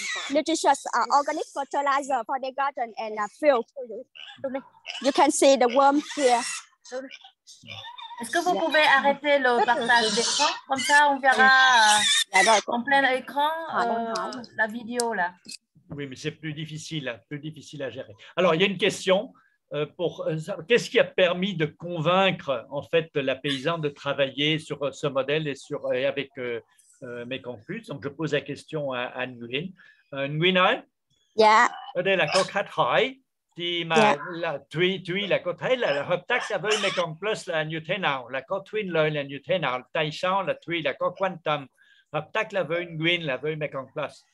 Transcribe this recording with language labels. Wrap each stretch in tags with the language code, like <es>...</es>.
<en>Nutritious organic fertilizer for their garden and field. You can see the worm here.</en> <fr>Est-ce que vous pouvez arrêter le partage d'écran? Comme ça, on verra en plein écran la vidéo là. Oui, mais c'est plus difficile à gérer. Alors, il y a une question. Qu'est-ce qui a permis de convaincre en fait la paysanne de travailler sur ce modèle et avec Mekong Plus? Donc je pose la question à Nguyen.</fr> <vi>Nguyen ơi, ở đây là có khách hỏi thì mà là Thuy là có thấy là hợp tác với Mekong Plus là như thế nào, là có Thuy lời là như thế nào, tại sao là Thuy là có quan tâm hợp tác là với Nguyen là với Mekong Plus?</vi>